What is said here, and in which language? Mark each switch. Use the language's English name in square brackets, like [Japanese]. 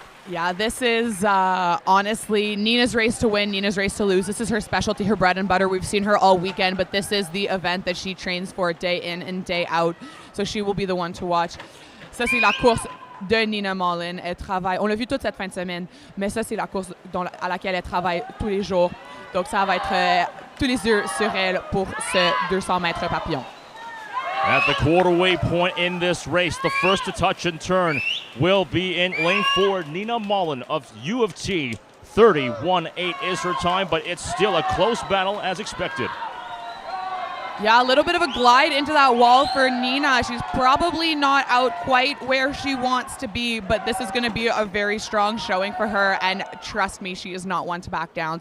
[English] Yeah, this is honestly Nina's race to win, Nina's race to lose. This is her specialty, her bread and butter. We've seen her all weekend, but this is the event that she trains for day in and day out. So she will be the one to watch. [French] Ça, c'est la course de Nina Mullen. Elle travaille, on l'a vu toute cette fin de semaine, mais ça, c'est la course à laquelle elle travaille tous les jours. Donc ça va être tous les yeux sur elle pour ce 200 mètres papillon. [English] At the quarterway point in this race, the first to touch and turn will be in lane 4, Nina Mullen of U of T. 31.8 is her time, but it's still a close battle as expected. Yeah, a little bit of a glide into that wall for Nina. She's probably not out quite where she wants to be, but this is going to be a very strong showing for her, and trust me, she is not one to back down.